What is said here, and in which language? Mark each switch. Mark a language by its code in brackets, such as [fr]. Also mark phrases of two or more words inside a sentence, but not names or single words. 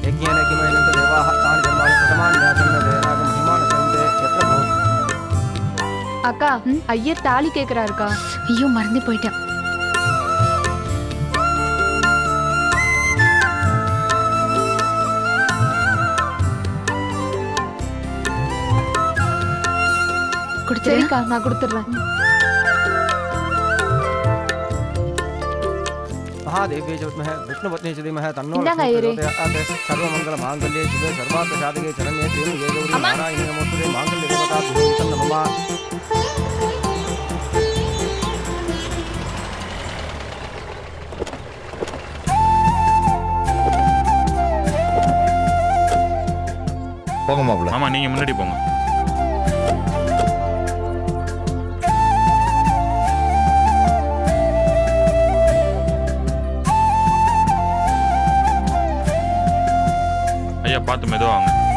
[ta] அக்கா, ஐயர் தாலி கேக்குறாருக்கா. ஐயோ மறந்து போயிட்டேன். சரிக்கா, நான் கொடுத்துட்றேன். [sa] महादेव्ये च विद्महे विष्णुपत्नी च धीमहि तन्नो [ta] इन्दाங்க ஐயரே. [sa] सर्वमंगल मांगल्ये शिवे सर्वार्थ साधके शरण्ये त्र्यंबके गौरी नारायणी नमोस्तुते मांगल्य देवताभ्यो नमः. [ta] போங்க மாப்பிள. ஆமா, நீங்க முன்னாடி போங்க. ஐயா பார்த்து மெதுவா வாங்க.